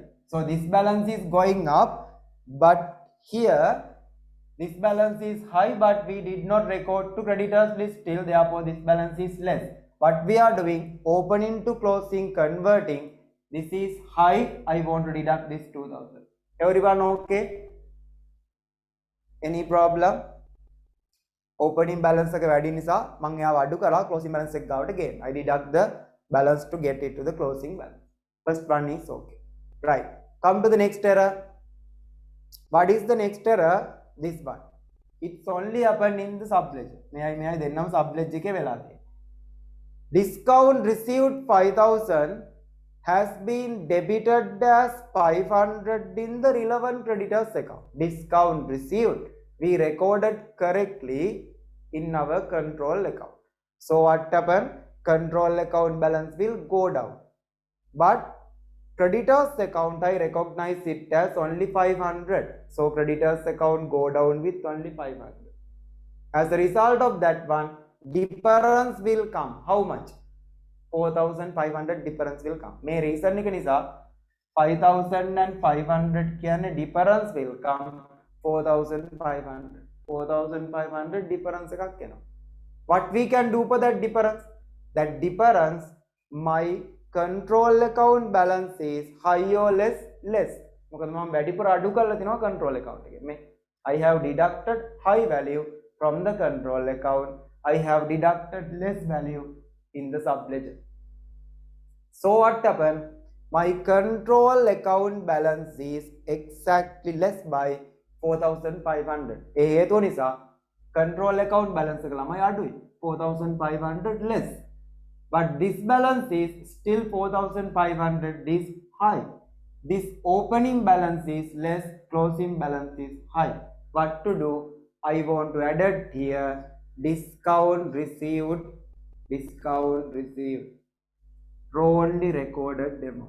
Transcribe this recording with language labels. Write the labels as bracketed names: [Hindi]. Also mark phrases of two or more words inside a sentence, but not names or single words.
[English] So this balance is going up, but here this balance is high, but we did not record to creditors list still, therefore this balance is less. What we are doing, opening to closing, converting, this is high, I want to deduct this 2,000. Everyone okay? Any problem? Opening balance [Sinhala] එක වැඩි නිසා මම එයාව අඩු කරලා [English] closing balance [Sinhala] එක ගාවට ගේන්න. [English] I deduct the balance to get it to the closing balance. First one is okay. Right. Come to the next error. What is the next error? This one. It's only happened in the subledger. [Sinhala] මෙයි දෙන්නම subledger එකේ වෙලා තියෙන්නේ. [English] Discount received 5,000 has been debited as 500 in the relevant creditors account. Discount received we recorded correctly in our control account. So what happened? Control account balance will go down. But creditors account I recognize it as only 500. So creditors account go down with only 500. As a result of that one, difference will come. How much? 4,500 difference will come. [Sinhala] May reason එක නිසා 5,500 කියන්නේ [English] difference will come [Sinhala] 4,500. 4,500 difference එකක් එනවා. [English] What we can do for that difference? That difference my control account balance is high or less? Less. [Sinhala] මොකද මම වැඩිපුර අඩු කරලා තිනවා [English] control account [Sinhala] එකේ. [English] මේ I have deducted high value from the control account. I have deducted less value in the subledger. So what happened? My control account balance is exactly less by 4,500. [Sinhala] ඒ හේතුව නිසා [English] control account balance [Sinhala] එක ළමයි අඩුයි. [English] 4,500 less. But this balance is still 4,500 is high. This opening balance is less, closing balance is high. What to do? I want to add it here discount received, wrongly recorded amount.